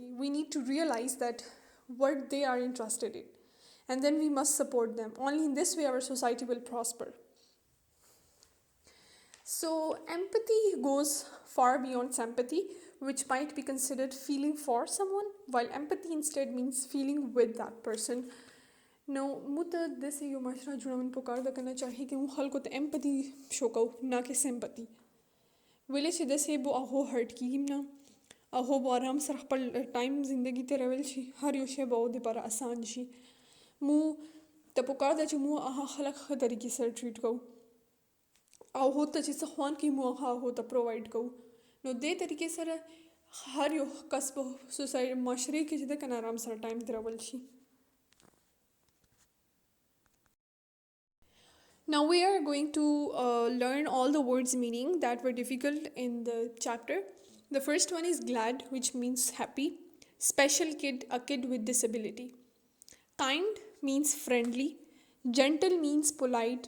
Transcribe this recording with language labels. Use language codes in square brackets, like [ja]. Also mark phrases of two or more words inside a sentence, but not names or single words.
[en] We need to realize that what they are interested in. And then we must support them. Only in this way our society will prosper. So empathy goes far beyond sympathy, which might be considered feeling for someone, while empathy instead means feeling with that person. [ps] نو مو ته داسې یو مشره جوړول پکار ده که نه چاهي چې مو خلکو ته امپتي شو کوو نه کې سمپتي ولې چې داسې به هغو هرټ کېږي نه هغو به آرام سره خپل ټایم زندګي تېرول شي هر یو شی به هغو دپاره اسان شي مو ته پکار ده چې مو هغه خلک ښه طریقې سره ټریټ کوو او هغو ته چې څه خوند کوي مو هغه هغو ته پرووایډ کوو نو دې طریقې سره هر یو کس په معاشرې کې چې ده که نه آرام سره ټایم تېرول شي. [en] Now we are going to learn all the words meaning that were difficult in the chapter. The first one is glad, which means happy. Special kid, a kid with disability. Kind means friendly. Gentle means polite.